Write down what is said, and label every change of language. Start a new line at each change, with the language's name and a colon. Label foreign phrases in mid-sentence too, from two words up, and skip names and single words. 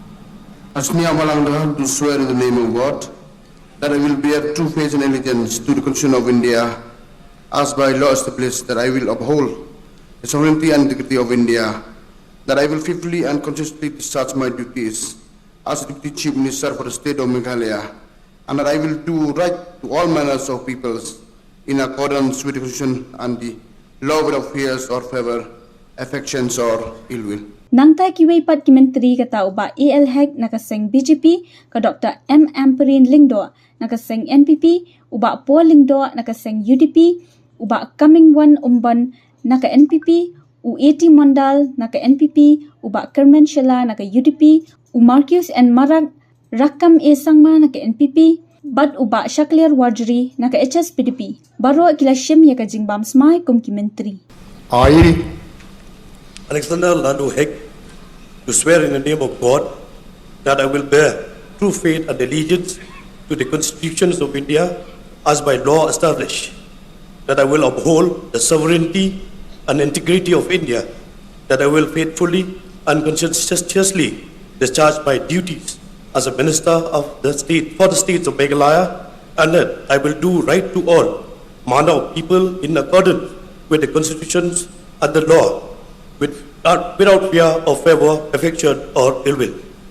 English: Asmi Amalanga do swear in the name of God that I will bear true faith and allegiance to the Constitution of India as by law established, that I will uphold the sovereignty and integrity of India, that I will faithfully and consistently discharge my duties as Deputy Chief Minister for the state of Meghalaya, and that I will do right to all manners of peoples in accordance with the Constitution and the law without fears or favor, affections or ill will.
Khasi: Nangtai kiwei pat ki Myntri kata uba AL Hek nakaseng BJP ke Dr. Amperin Lingdo nakaseng NPP uba Paul Lingdo nakaseng UDP uba Coming One Umban naka NPP U80 Mondal naka NPP uba Kerman Shela naka UDP u Marcus and Marak Rakam E Sangma naka NPP bad uba Shaklir Wajri naka HSPDP baro kila shim ya ka Bam Smai kum ki Myntri.
English: I, Alexander Landu Hek, do swear in the name of God that I will bear true faith and allegiance to the constitutions of India as by law established, that I will uphold the sovereignty and integrity of India, that I will faithfully and conscientiously discharge my duties as a minister of the state for the states of Meghalaya, and that I will do right to all manner of people in accordance with the constitutions and the law, without fear or favor, affection or ill will.